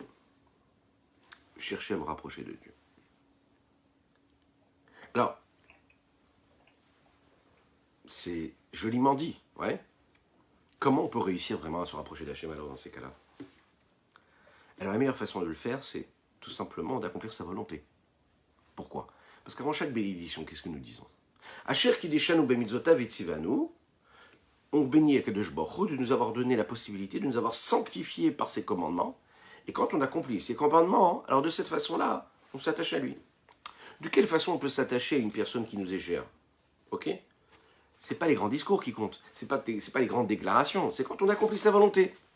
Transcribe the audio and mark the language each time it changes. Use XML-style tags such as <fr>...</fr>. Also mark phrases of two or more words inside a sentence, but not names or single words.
<fr>Chercher à me rapprocher de Dieu. Alors, c'est joliment dit, ouais. Comment on peut réussir vraiment à se rapprocher d'Hachem alors dans ces cas-là? Alors la meilleure façon de le faire, c'est tout simplement d'accomplir sa volonté. Pourquoi? Parce qu'avant chaque bénédiction, qu'est-ce que nous disons?</fr> <he>אשר קדשנו במצותיו וצונו,</he> <fr>on bénit Akadosh Baruch Hu de nous avoir donné la possibilité de nous avoir sanctifiés par ses commandements. Et quand on accomplit ses commandements, alors de cette façon-là, on s'attache à lui. De quelle façon on peut s'attacher à une personne qui nous est chère? Ok? C'est pas les grands discours qui comptent, c'est pas les grandes déclarations, c'est quand on accomplit sa volonté.</fr>